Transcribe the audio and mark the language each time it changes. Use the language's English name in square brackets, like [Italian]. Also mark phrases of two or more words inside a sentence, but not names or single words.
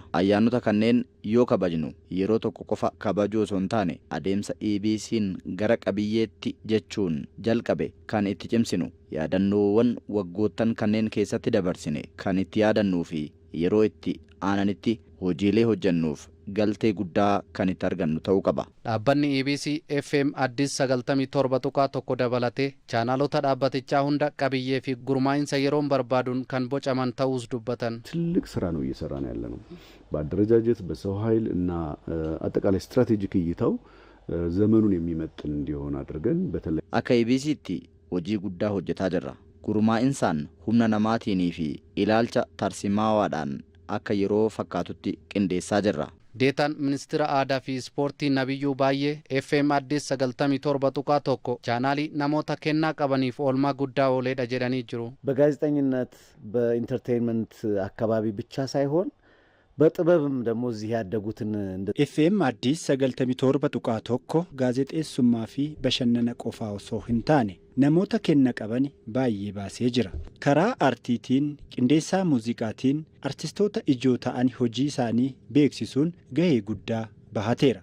[Oromo] Ayyaanota kanneen yoo kabajnu yeroo tokko qofa kabajuu osoo hin taane adeemsa EBC'n gara qabiyyeetti jechuun jalqabe kan itti cimsinu yaadannoowwan waggoottan kanneen keessatti dabarsine kan itti yaadannuu fi yeroo itti aananitti hojiilee hojjennuuf galtee guddaa kan itti argannu ta'uu qaba. Dhaabbanni EBC FM Addis 97.1 dabalatee chaanaalota dhaabbatichaa hunda qabiyyee fi gurmaa'insa yeroon barbaaduun kan bocaman ta'uus dubbatan. [Amharic] ትልቅ ስራ ነው እየሰራን ያለነው በአደረጃጀት በሰው ኃይል እና አጠቃላይ ስትራቴጂክ እይታው ዘመኑን የሚመጥን እንዲሆን አድርገን በተለይ [Oromo] akka EBC'tti hojii guddaa hojjetaa jirra. Gurmaa'insaan humna namaatiin fi ilaalcha tarsimaawaadhaan akka yeroo fakkaatutti qindeessaa jirra. Deetaan ministeera aadaa fi ispoortii Nabiyyuu Baay'ee FM Addis 97.1 chaanaalii namoota kennaa qabaniif oolmaa guddaa ooledha jedhanii jiru. [Amharic] በጋዜጠኝነት በኢንተርቴይንመንት አካባቢ ብቻ ሳይሆን በጥበብም ደግሞ እዚህ ያደጉትን [Oromo] FM Addis 97.1 gaazexeessummaa fi bashannana qofaa osoo hin taane namoota kenna qabani baay'ee baasee jira. Karaa artiitiin qindeessaa muuziqaatiin artistoota ijoo ta'an hojii isaanii beeksisuun gahee guddaa bahateera.